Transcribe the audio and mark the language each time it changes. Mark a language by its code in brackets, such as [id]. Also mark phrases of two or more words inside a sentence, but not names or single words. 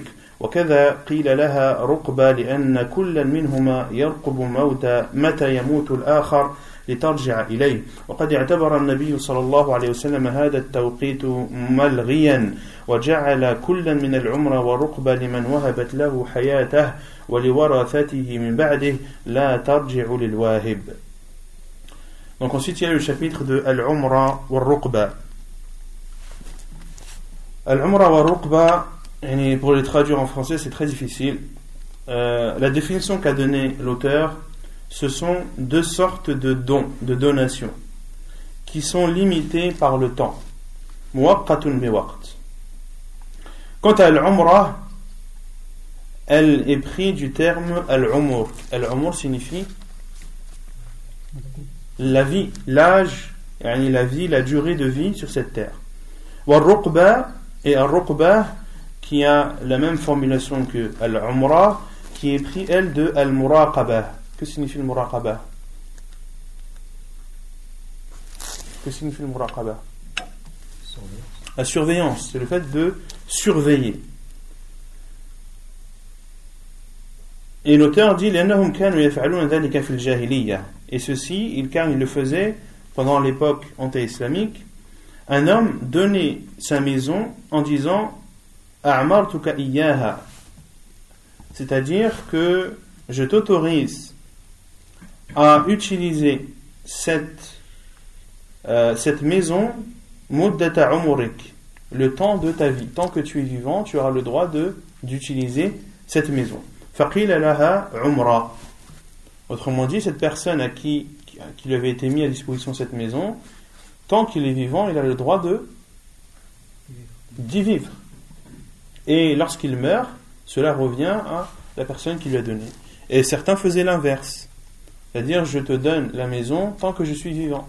[ar] وكذا قيل لها رقبة لأن كل منهما يرقب متى يموت الآخر لترجع إليه. وقد اعتبر النبي صلى الله عليه وسلم هذا التوقيت ملغيا، وجعل كلا من العمرة والرقبة لمن وهبت له حياته ولورثته من بعده لا ترجع للواهب. [fr] Donc ensuite il y a le chapitre de [ar] العمرى والرقبى. العمرى والرقبى, [fr] pour les traduire en français c'est très difficile. La définition qu'a donnée l'auteur, ce sont deux sortes de dons, de donations, qui sont limitées par le temps. [ar] مؤقت بوقت. [fr] Quant à l'umrah, elle est prise du terme al-umur. Al-umur signifie la vie, l'âge, la vie, la durée de vie sur cette terre. Wal-ruqba, et al-ruqba qui a la même formulation que al-umrah, qui est pris elle de al-muraqaba. Que signifie le muraqaba? Que signifie le muraqaba? La surveillance, c'est le fait de surveiller. Et l'auteur dit [ar] لأنهم كانوا يفعلون ذلك في الجاهلية. [fr] Et ceci, car il le faisait pendant l'époque anté-islamique. Un homme donnait sa maison en disant [ar] أعمرتك إياها, [fr] c'est-à-dire que je t'autorise à utiliser cette maison [ar] مدة عمرك, [fr] le temps de ta vie. Tant que tu es vivant, tu auras le droit d'utiliser cette maison. [ar] فقيل لها عمرى. [fr] Autrement dit, cette personne à qui lui avait été mis à disposition cette maison, tant qu'il est vivant, il a le droit d'y vivre. Et lorsqu'il meurt, cela revient à la personne qui lui a donné. Et certains faisaient l'inverse. C'est-à-dire, je te donne la maison tant que je suis vivant.